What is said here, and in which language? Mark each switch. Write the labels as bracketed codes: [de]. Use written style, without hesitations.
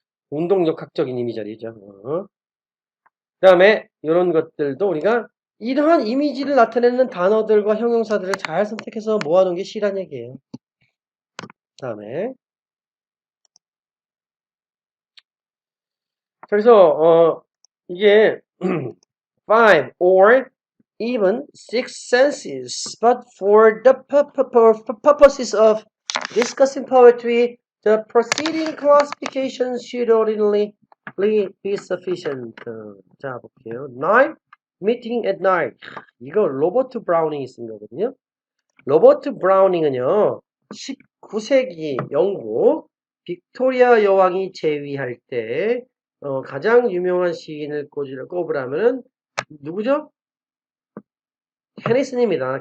[ko] 운동역학적인 이미저리죠. 그 다음에 이런 것들도 우리가 이러한 이미지를 나타내는 단어들과 형용사들을 잘 선택해서 모아놓은 게 시란 얘기예요. 그 다음에 그래서 이게 5 or [en] even six senses, but for the purposes of discussing poetry, the preceding classification should ordinarily be sufficient. [ko] 자, 볼게요. Night, meeting at night. 이거 로버트 브라우닝이 쓴 거거든요. 로버트 브라우닝은요, 19세기 영국 빅토리아 여왕이 재위할 때 가장 유명한 시인을 꼽으라면 누구죠? 테니슨입니다.